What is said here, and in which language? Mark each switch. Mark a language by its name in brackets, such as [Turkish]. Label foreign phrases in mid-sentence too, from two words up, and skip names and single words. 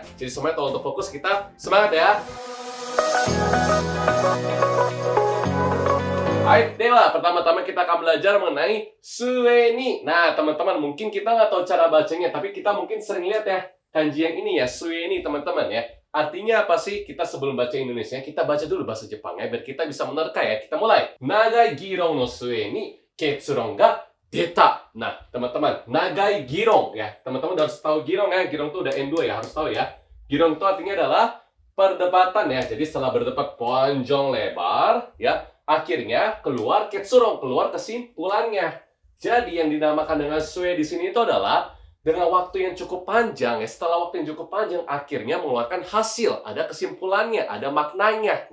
[Indonesian] Jadi semuanya tolong untuk fokus, kita semangat ya. Hai, dewa, pertama-tama kita akan belajar mengenai sueni. Nah teman-teman, mungkin kita nggak tahu cara bacanya, tapi kita mungkin sering lihat ya kanji yang ini ya, sueni teman-teman ya. Artinya apa sih? Kita sebelum baca Indonesia, kita baca dulu bahasa Jepang ya, biar kita bisa menerka ya. Kita mulai. [Japanese] 長い議論の末に結論が出た. [Indonesian] Nah, teman-teman, [Japanese] 長い議論 [Indonesian] ya. Teman-teman harus tahu girong ya. Girong itu udah N2 ya, harus tahu ya. Girong itu artinya adalah perdebatan ya. Jadi setelah berdebat panjang lebar ya, akhirnya keluar ketsuron, keluar kesimpulannya. Jadi yang dinamakan dengan sue di sini itu adalah dengan waktu yang cukup panjang ya, setelah waktu yang cukup panjang akhirnya mengeluarkan hasil, ada kesimpulannya, ada maknanya.